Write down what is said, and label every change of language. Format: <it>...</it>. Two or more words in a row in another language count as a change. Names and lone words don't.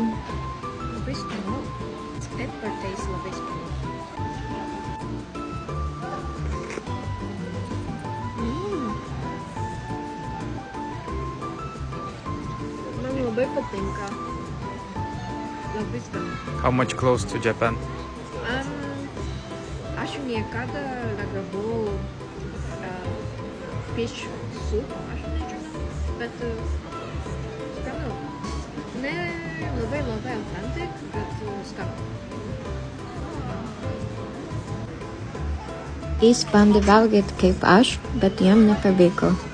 <lt>Labai skanu. Atvartais labai skanu. Man labai patinka. Labai skanu.</lt> <en>How much close to Japan?</en> <lt>Aš niekada ragavau</lt> <en>fish soup,</en> <lt>aš nežinau, bet skanu. Ne labai authentic, bet skanu. Jis bandė valgyti kaip aš, bet jam nepavyko.</lt>